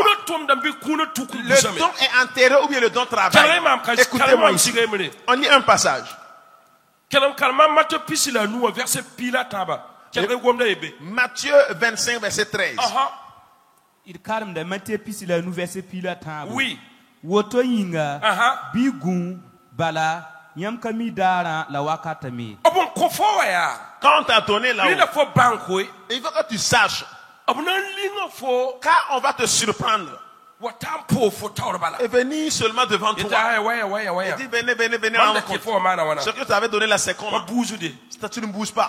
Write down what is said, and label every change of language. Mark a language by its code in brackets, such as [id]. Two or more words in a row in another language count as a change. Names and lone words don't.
[fr] Le don est enterré ou bien le don travaille? Écoutez-moi ici. On lit un passage. Matthieu 25, verset 13. Oui. [mos] Woto yinga bigun bala yam kami dara la wakatami. [fr] Quand on t'a donné là-haut, il faut que tu saches, car on va te surprendre. Et venir seulement devant toi. Et dit venez, rendre compte. Ce que tu avais donné la seconde, tu ne bouges pas.